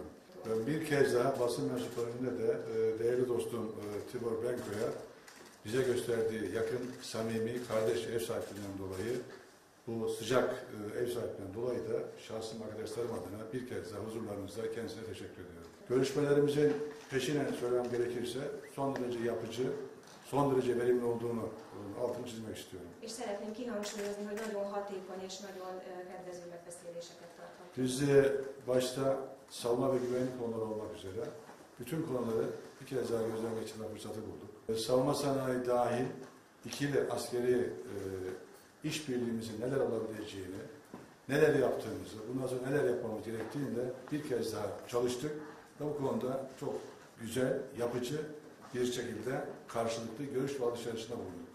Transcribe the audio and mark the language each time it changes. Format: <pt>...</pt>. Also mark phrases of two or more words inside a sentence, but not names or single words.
<tr>Bir kez daha basın mensuplarının de değerli dostum Tibor Benkör'e bize gösterdiği yakın, samimi, kardeş ev sahipliğinden dolayı, bu sıcak ev sahipliğinden dolayı da şahsım arkadaşlarım adına bir kez daha huzurlarınızda kendisine teşekkür ediyorum. Görüşmelerimizin peşine söylemem gerekirse son derece yapıcı, son derece verimli olduğunu altını çizmek istiyorum.</tr> <hu>És szeretném kihangsúlyozni, hogy nagyon hatékony és nagyon kedvező megbeszéléseket tartottunk.</hu> <tr>Biz başta savunma ve güvenlik konuları olmak üzere bütün konuları bir kez daha gözden geçirme fırsatı bulduk. Savunma sanayi dahil ikili askeri işbirliğimizin neler olabileceğini, neler yaptığımızı, bundan sonra neler yapmamız gerektiğini de bir kez daha çalıştık ve bu konuda çok güzel, yapıcı bir şekilde karşılıklı görüş ve alışverişinde bulunduk.</tr>